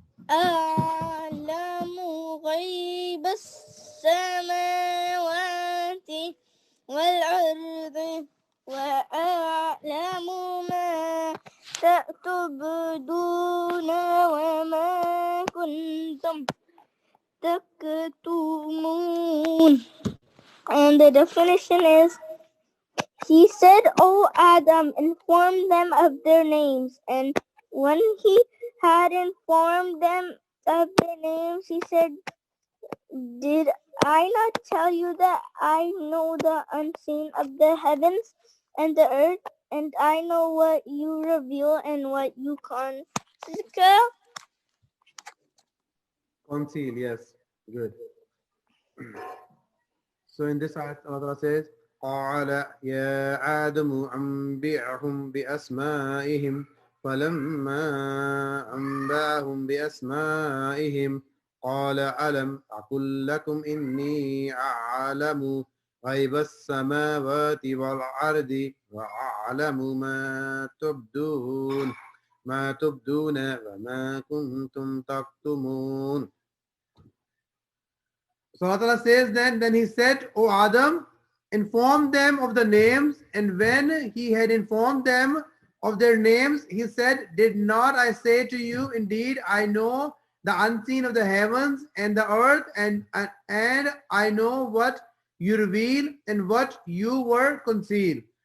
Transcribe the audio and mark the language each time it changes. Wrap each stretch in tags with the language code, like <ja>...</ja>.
<ar>أعلم غيب السماوات والأرض وأعلم ما تبدون وما كنتم تكتمون.</ar> <en>And the definition is, he said, O Adam, inform them of their names. And when he had informed them of their names, he said, did I not tell you that I know the unseen of the heavens and the earth, and I know what you reveal and what you conceal? Conceal, yes. Good. So in this ayat, Allah says,</en> <ar>قال يا آدم أنبئهم بأسمائهم فلما أنبأهم بأسمائهم قال ألم أقل لكم إني أعلم غيب السماوات والأرض وأعلم ما تبدون وما كنتم تكتمون.</ar> <en>So Allah says then he said, O Adam, inform them of the names. And when he had informed them of their names, he said, did not I say to you, indeed, I know the unseen of the heavens and the earth, and I know what you reveal and what you were concealed.</en>